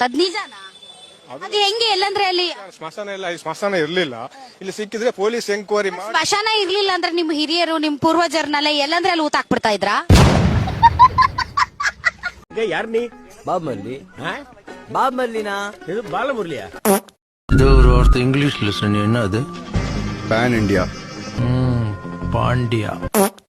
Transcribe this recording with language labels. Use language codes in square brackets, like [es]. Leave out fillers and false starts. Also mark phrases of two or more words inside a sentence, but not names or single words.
[kn] ಅದ್ ನಿಜಾನಾ? ಅದು ಹೆಂಗೆ? ಎಲ್ಲಂದ್ರೆ ಅಲ್ಲಿ ಸ್ಮಶಾನ ಇಲ್ಲ, ಸ್ಮಶಾನ ಇರ್ಲಿಲ್ಲ. ಇಲ್ಲಿ ಸಿಕ್ಕಿದ್ರೆ ಪೊಲೀಸ್ ಎಂಕ್ವೈರಿ ಮಾಡಿ. ಸ್ಮಶಾನ ಇರ್ಲಿಲ್ಲ ಅಂದ್ರೆ ನಿಮ್ ಹಿರಿಯರು, ನಿಮ್ ಪೂರ್ವಜರ್ನೆಲ್ಲ ಎಲ್ಲಂದ್ರೆ ಅಲ್ಲಿ ಊತ ಹಾಕ್ಬಿಡ್ತಾ ಇದ್ರಾ? ಯಾರ್ ನೀ? ಬಾಬ್ ಮಲ್ಲಿ. ಬಾಬ್ ಮಲ್ಲಿನಾ? ಇದು ಬಾಲಮುರಳಿಯ? [ta] இது ஒரு வார்த்தை இங்கிலீஷ்ல சொன்னீங்கன்னா அது [en] pan India. [ta] பாண்டியா.